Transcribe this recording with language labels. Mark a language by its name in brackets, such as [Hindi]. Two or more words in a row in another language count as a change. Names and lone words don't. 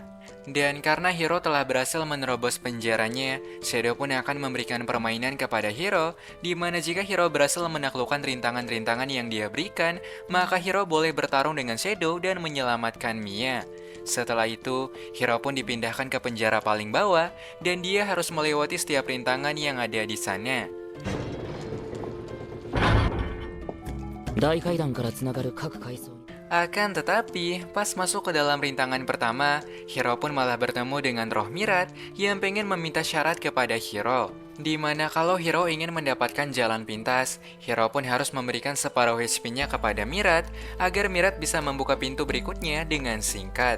[Indonesian] Dan karena Hiro telah berhasil menerobos penjaranya, Shadow pun akan memberikan permainan kepada Hiro, di mana jika Hiro berhasil menaklukkan rintangan-rintangan yang dia berikan, maka Hiro boleh bertarung dengan Shadow dan menyelamatkan Mia. Setelah itu, Hiro pun dipindahkan ke penjara paling bawah, dan dia harus melewati setiap rintangan yang ada di sana. [Japanese] 大階段からつながる各階層に [Indonesian] Akan tetapi, pas masuk ke dalam rintangan pertama, Hiro pun malah bertemu dengan roh Mirat yang pengen meminta syarat kepada Hiro. Di mana kalau Hiro ingin mendapatkan jalan pintas, Hiro pun harus memberikan separuh HP-nya kepada Mirat agar Mirat bisa membuka pintu berikutnya dengan singkat.